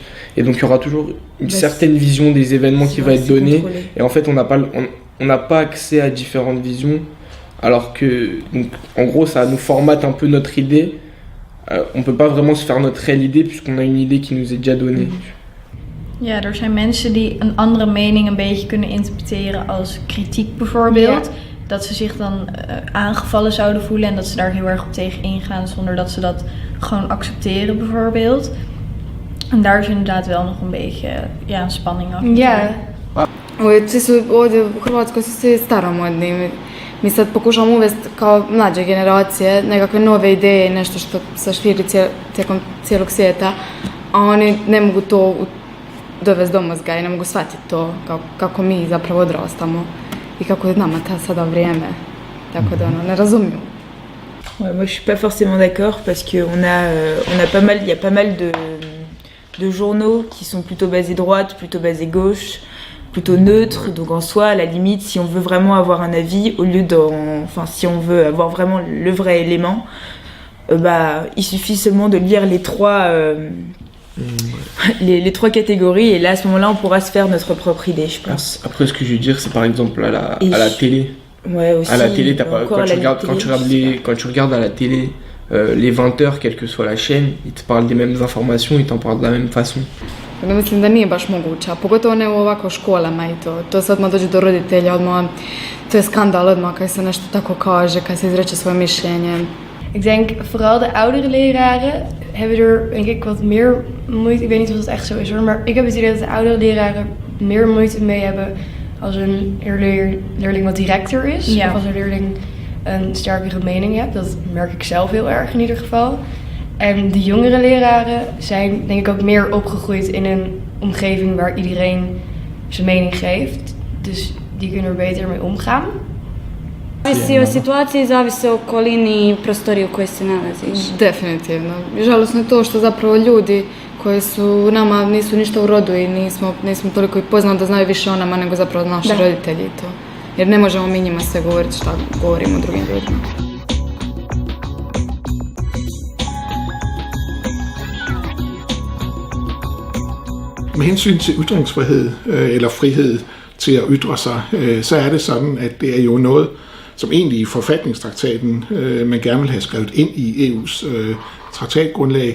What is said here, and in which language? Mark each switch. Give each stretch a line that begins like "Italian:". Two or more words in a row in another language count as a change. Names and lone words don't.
French: Et donc il y aura toujours une certaine vision des événements qui va être donnée. Et en fait, on n'a pas accès à différentes visions. Alors que, donc, en gros, ça nous formate un peu notre idée. On peut pas vraiment se faire notre réelle idée puisqu'on a une idée qui nous est déjà donnée.
Dutch: Ja, er zijn mensen die een andere mening een beetje kunnen interpreteren als kritiek bijvoorbeeld. Ja. Dat ze zich dan aangevallen zouden voelen en dat ze daar heel erg op tegen ingaan zonder dat ze dat gewoon accepteren bijvoorbeeld. En daar is inderdaad wel nog een beetje een spanning achter. Ja.
Croatian: Svi su ovdje u Hrvatskoj su svi staromodni. Mi sad pokušamo uvesti kao mlađe generacije nekakve nove ideje, nešto što se širi tijekom cijelog svijeta, a oni ne mogu to dovesti do mozga i ne mogu shvatiti to kako mi zapravo odrastamo i kako je nama sada vrijeme, tako da ne razumiju.
French: Ouais, moi je suis pas forcément d'accord parce que il y a pas mal de journaux qui sont plutôt basés droite, plutôt basés gauche, plutôt neutres, donc en soi à la limite si on veut vraiment avoir un avis si on veut avoir vraiment le vrai élément, il suffit seulement de lire les trois les trois catégories et là à ce moment-là on pourra se faire notre propre idée, je pense. Après ce que je veux dire c'est par exemple à la télé. Ouais, aussi. À la télé, quand tu regardes à la télé les 20h, quelle que soit la chaîne, ils te parlent des mêmes informations, ils t'en parlent de la même façon.
Croatian: No, mislim da nije baš moguće, a pogotovo ne u ovako školama i to se odmah dođe do roditelja, odmah, to je skandal odmah kad se nešto tako kaže, kad se izreče svoje mišljenje.
Dutch: Ik denk vooral de oudere leraren hebben er denk ik wat meer moeite, ik weet niet of dat echt zo is hoor, maar ik heb het idee dat de oudere leraren meer moeite mee hebben als een leerling wat directer is. Ja. Of als een leerling een sterkere mening hebt, dat merk ik zelf heel erg in ieder geval. En de jongere leraren zijn denk ik ook meer opgegroeid in een omgeving waar iedereen zijn mening geeft. Dus die kunnen er beter mee omgaan.
Croatian: Zavisi o situaciji, zavisi o okolini i prostoriji u kojoj se nalaziš. Definitivno. Žalosno je to što zapravo ljudi koji su nama nisu ništa u rodu i nismo toliko i poznali da znaju više o nama nego zapravo naši roditelji i to. Jer ne možemo mi njima sve govoriti šta govorimo drugim ljudima.
Danish: Med hensyn til ytringsfrihed eller frihed til at ytre sig, så er det sådan, at det er jo noget, som egentlig i forfatningstraktaten man gerne vil have skrevet ind i EU's traktatgrundlag.